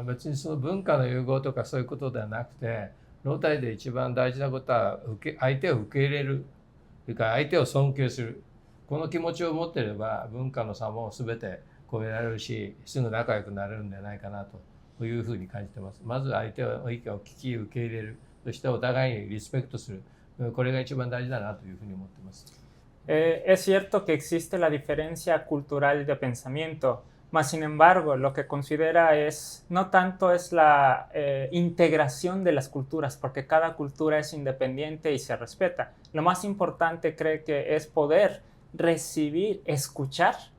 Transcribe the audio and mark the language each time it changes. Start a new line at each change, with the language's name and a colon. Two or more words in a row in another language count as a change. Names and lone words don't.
Japanese: 別にその文化の融合とかそういうことではなくて、ロータリーで一番大事なことは相手を受け入れる、それから相手を尊敬する、この気持ちを持っていれば文化の差も全て超えられるし、すぐ仲良くなれるんじゃないかなというふうに感じてます。まず相手の意見を聞き受け入れる、そしてお互いにリスペクトする、これが一番大事だなというふうに思ってます。
Spanish: Es cierto que existe la diferencia cultural de pensamiento, mas sin embargo lo que considera no tanto es la integración de las culturas, porque cada cultura es independiente y se respeta. Lo más importante cree que es poder recibir, escuchar.